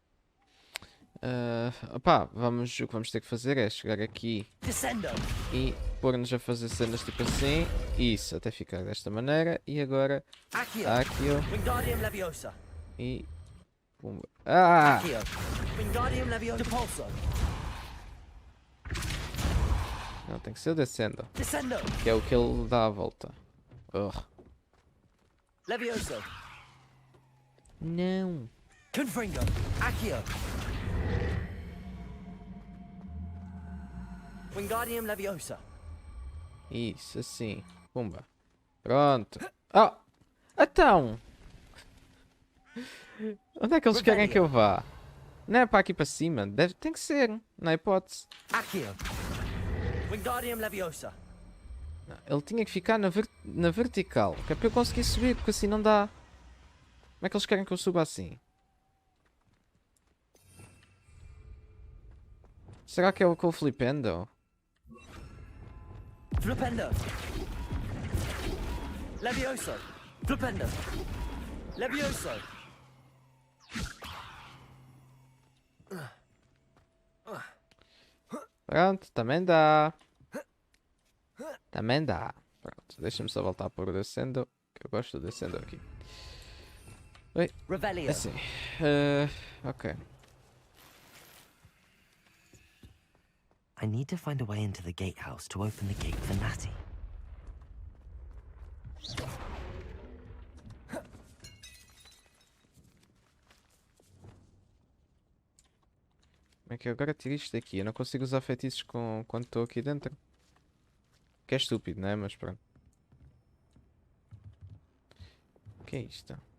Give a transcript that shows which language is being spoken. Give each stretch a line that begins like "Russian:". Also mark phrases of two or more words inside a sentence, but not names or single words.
Portuguese: Opá, o que vamos ter que fazer é chegar aqui Descendo. e pôr-nos a fazer cenas tipo assim. Isso, até ficar desta maneira. E agora... Accio. Wingardium Leviosa. E... Pumba. Ah! Accio. Wingardium Leviosa. Depulso. Não, tem que ser o Descendo. Descendo. Que é o que ele dá a volta. Ugh. Levioso. Não. Confringo. Accio. Wingardium Leviosa. Isso, assim. Pumba. Pronto. Oh! Então! Onde é que eles querem que eu vá? Não é para aqui para cima? Tem que ser. Não há hipótese. Accio. Wingardium Leviosa. Não, ele tinha que ficar na vertical. Que é para eu conseguir subir, porque assim não dá. Como é que eles querem que eu suba assim? Será que é o com o Flipendo? Flipendo. Levioso. Flipendo. Levioso. Pronto, também dá. Também dá. Pronto, deixa-me só voltar por o Descendo. Que eu gosto do Descendo aqui. Oi. Revelio. Assim. Ok.
English: I need to find a way into the gatehouse to open the gate for Natty.
Portuguese: Como é que eu agora tiro isto daqui? Eu não consigo usar feitiços quando estou aqui dentro. Que é estúpido, não é? Mas pronto. O que é isto?